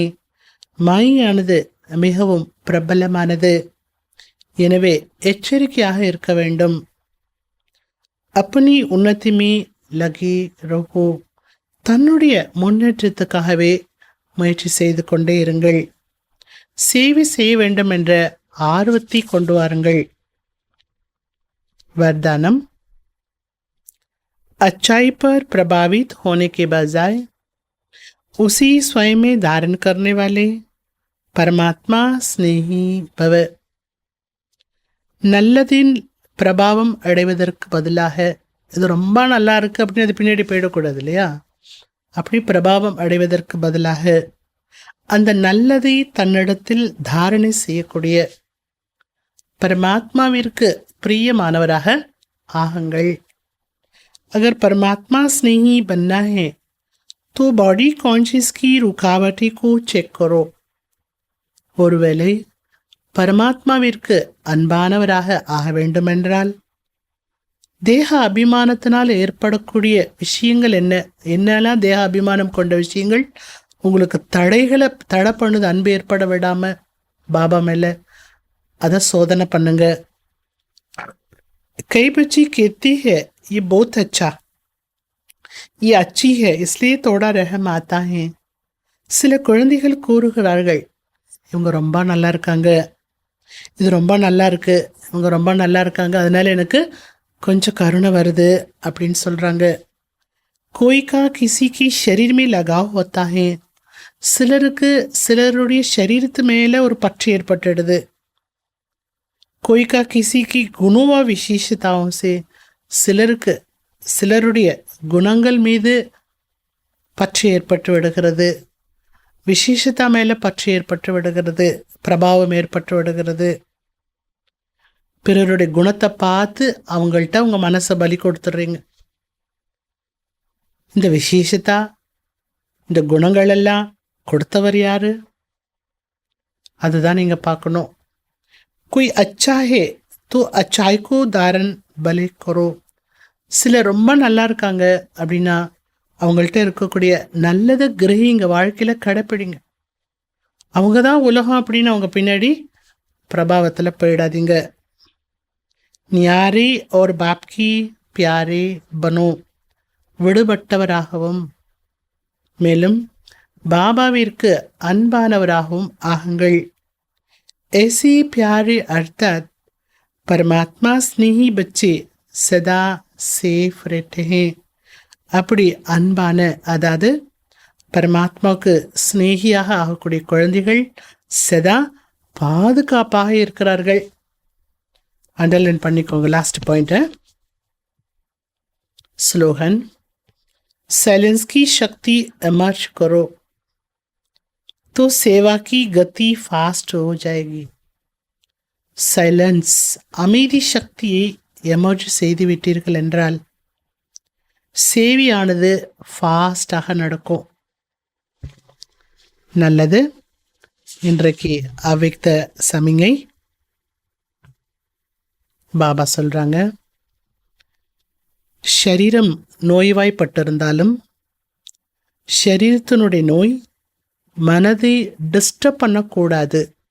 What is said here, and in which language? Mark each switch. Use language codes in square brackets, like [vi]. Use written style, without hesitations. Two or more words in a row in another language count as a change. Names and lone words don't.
[ta] மாயானது மிகவும் பிரபலமானது, எனவே எச்சரிக்கையாக இருக்க வேண்டும். [hi] अपनी उन्नति में लगे रहो. [ta] தன்னுடைய முன்னேற்றத்துக்காகவே முயற்சி செய்து கொண்டே இருங்கள். சேவை செய்ய வேண்டும் என்ற ஆர்வத்தை கொண்டு வாருங்கள். [hi] वरदानम, अच्छाई पर प्रभावित होने के बजाय उसी स्वयं में धारण करने वाले परमात्मा स्नेही भव. [ta] நல்லதின் பிரபாவம் அடைவதற்கு பதிலாக இது ரொம்ப நல்லா இருக்கு அப்படின்னு அது பின்னாடி போயிடக்கூடாது இல்லையா? அப்படி பிரபாவம் அடைவதற்கு பதிலாக அந்த நல்லதை தன்னிடத்தில் தாரணை செய்யக்கூடிய பரமாத்மாவிற்கு பிரியமானவராக ஆகுங்கள். [hi] अगर परमात्मा स्नेही बनना है तो [en] body conscious [hi] की रुकावटें को चेक करो. [ta] ஒருவேளை பரமாத்மாவிற்கு அன்பானவராக ஆக வேண்டுமென்றால் தேக அபிமானத்தினால் ஏற்படக்கூடிய விஷயங்கள் என்னெல்லாம் தேக அபிமானம் கொண்ட விஷயங்கள் உங்களுக்கு தடை பண்ணுது, அன்பு ஏற்பட விடாம பாபா மேல, அதை சோதனை பண்ணுங்க. [hi] कई बच्ची कहती है ये बहुत अच्छा, ये अच्छी है इसलिए थोड़ा रहम आता है. [ta] சில குழந்தைகள் கூறுகிறார்கள் இவங்க ரொம்ப நல்லா இருக்காங்க, இது ரொம்ப நல்லா இருக்கு, இவங்க ரொம்ப நல்லா இருக்காங்க, அதனால எனக்கு கொஞ்சம் கருணை வருது அப்படின்னு சொல்றாங்க. [hi] कोई का किसी की शरीर में लगाव होता है. [ta] சிலருக்கு சிலருடைய சரீரத்து மேல ஒரு பற்று ஏற்பட்டுடுது. [hi] कोई का किसी की गुणों व विशेषताओं से, [ta] சிலருக்கு சிலருடைய குணங்கள் மீது பற்று ஏற்பட்டு விடுகிறது, விசேஷத்தா மேல பற்று ஏற்பட்டு விடுகிறது, பிரபாவம் ஏற்பட்டு விடுகிறது. பிறருடைய குணத்தை பார்த்து அவங்கள்ட்ட உங்க மனசை பலி கொடுத்துடுறீங்க. இந்த விசேஷத்தா இந்த குணங்கள் எல்லாம் கொடுத்தவர் யாரு? அதுதான் நீங்க பார்க்கணும். [hi] कोई अच्छा है तो अच्छाई को धारण भले करो. [ta] சில ரொம்ப நல்லா இருக்காங்க அப்படின்னா அவங்கள்ட்ட இருக்கக்கூடிய நல்லதை கிரகிங்க, வாழ்க்கையில கடைப்பிடிங்க. அவங்க தான் உலகம் அப்படின்னு அவங்க பின்னாடி பிரபாவத்தில் போயிடாதீங்க. [hi] न्यारे और बाप की प्यारे बनो. [ta] விடுபட்டவராகவும் மேலும் பாபாவிற்கு அன்பானவராகவும் ஆகுங்கள். [hi] ऐसे प्यारे अर्थात परमात्मा स्नेही बच्चे सदा सेफ रहते हैं. [ta] அப்படி அன்பான, அதாவது பரமாத்மாவுக்கு ஸ்னேகியாக ஆகக்கூடிய குழந்தைகள் சதா பாதுகாப்பாக இருக்கிறார்கள். அண்டர்லைன் பண்ணிக்கோங்க [en] last point. [ta] ஸ்லோகன், [hi] साइलेंस की शक्ति एमर्ज करो तो सेवा की गति फास्ट हो जाएगी. [ta] சைலன்ஸ், அமைதி சக்தியை எமர்ஜ் செய்து விட்டீர்கள் என்றால் சேவையானது ஃபாஸ்டாக நடக்கும். நல்லது. இன்றைக்கு அவ்விக்த சமிங்கை பாபா சொல்றாங்க, ஷரீரம் நோய்வாய்ப்பட்டிருந்தாலும் ஷரீரத்தினுடைய நோய் மனதை டிஸ்டர்ப் பண்ணக்கூடாது.